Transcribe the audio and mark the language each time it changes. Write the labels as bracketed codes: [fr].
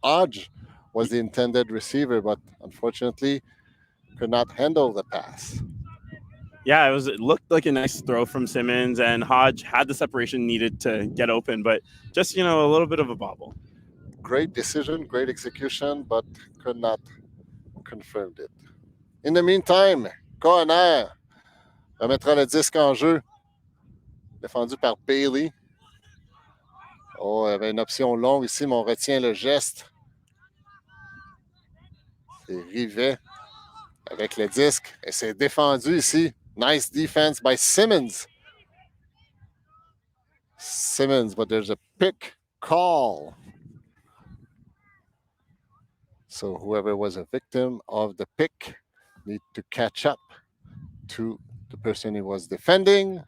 [en] Hodge was the intended receiver, but unfortunately could not handle the pass. Yeah, it looked like a nice throw from Simmons, and Hodge had the separation needed to get open, but just, a little bit of a bobble. Great decision, great execution, but could not confirm it. In the meantime, [fr] Cohonair remettra le disque en jeu, défendu par Bailey. Il y avait une option longue ici, mais on retient le geste. C'est Rivet avec le disque, et c'est défendu ici. [en] Nice defense by Simmons. But there's a pick call. So whoever was a victim of the pick need to catch up to the person he was defending.